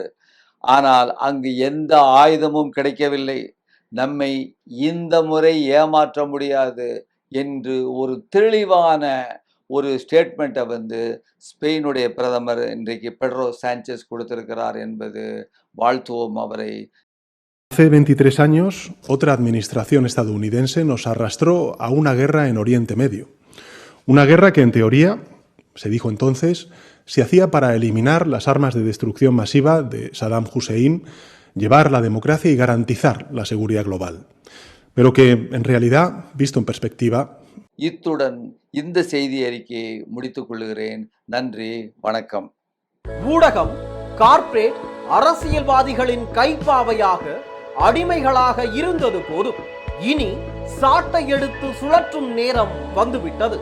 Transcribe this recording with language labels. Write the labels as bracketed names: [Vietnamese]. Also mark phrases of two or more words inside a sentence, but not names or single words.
[Tamil] ஆனால் அங்கு எந்த ஆயுதமும் கிடைக்கவில்லை, நம்மை இந்த முறை ஏமாற்ற முடியாது என்று ஒரு தெளிவான ஒரு ஸ்டேட்மெண்ட்டை ஸ்பெயினுடைய பிரதமர் இன்றைக்கு பெட்ரோ சாnchez கொடுத்திருக்கிறார் என்பது வாழ்த்துவோம் அவரை. [Spanish] Hace 23 años, otra administración estadounidense nos arrastró a una guerra en Oriente Medio. Una guerra que, en teoría, se dijo entonces, se hacía para eliminar las armas de destrucción masiva de Saddam Hussein, llevar la democracia y garantizar la seguridad global. Pero que, en realidad, visto en perspectiva, [Tamil] இத்துடன் இந்த செய்தி அறிக்கையை முடித்துக் கொள்கிறேன். நன்றி, வணக்கம். ஊடகம் கார்ப்பரேட் அரசியல்வாதிகளின் கைப்பாவையாக, அடிமைகளாக இருந்தது போதும். இனி சாட்டை எடுத்து சுழற்றும் நேரம் வந்துவிட்டது.